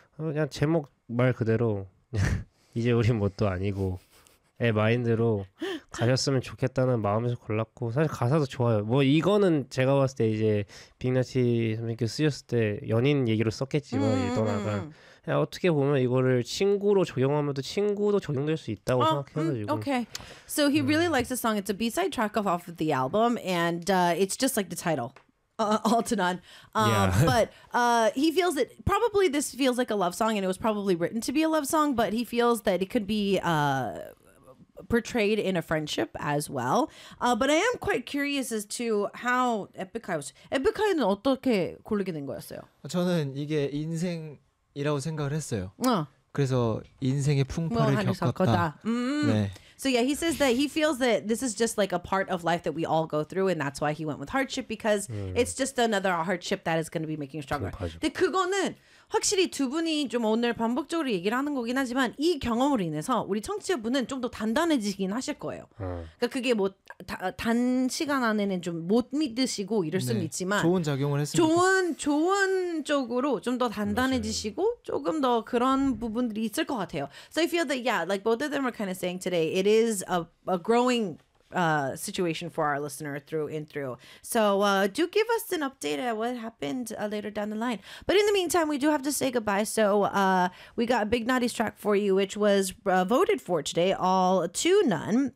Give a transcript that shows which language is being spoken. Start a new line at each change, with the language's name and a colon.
Korean: 그냥 제목 말 그대로 이제 우린 뭣도 아니고 애 마인드로 가셨으면 좋겠다는 마음에서 골랐고 사실 가사도 좋아요 뭐 이거는 제가 봤을 때 이제 빅나티 선배님께 쓰셨을 때 연인 얘기로 썼겠지만 일도나간 그냥 어떻게 보면 이거를 친구로 적용하면 또 친구도 적용될 수 있다고 생각해가지고
English: Okay. So he really likes the song. It's a B-side track off of the album and it's just like the title. All to none. But he feels that probably this feels like a love song and it was probably written to be a love song but he feels that it could be portrayed in a friendship as well. But I am quite curious as to how Epica는
Korean: 어떻게 고르게 된 거였어요? 저는 이게 인생... 이라고 생각을 했어요. 그래서 인생의 풍파를 뭐 겪었다.
English: So yeah, he says that he feels that this is just like a part of life that we all go through and that's why he went with hardship because it's just another hardship that is going to be making you stronger.
Korean: 근데 그거는 확실히 두 분이 좀 오늘 반복적으로 얘기를 하는 거긴 하지만 이 경험으로 인해서 우리 청취자분은 좀 더 단단해지긴 하실 거예요. 그러니까 그게 뭐 단 시간 안에는 좀 못 믿으시고 이럴 수는 있지만 좋은 작용을 했으면 좋은 쪽으로 좀 더 단단해지시고 조금 더 그런 부분들이 있을 것 같아요.
English: So I feel that yeah, like both of them are kind of saying today it is a growing situation for our listener through and through. So do give us an update on what happened later down the line. But in the meantime, we do have to say goodbye. So we got Big Naughty's track for you, which was voted for today, All to None.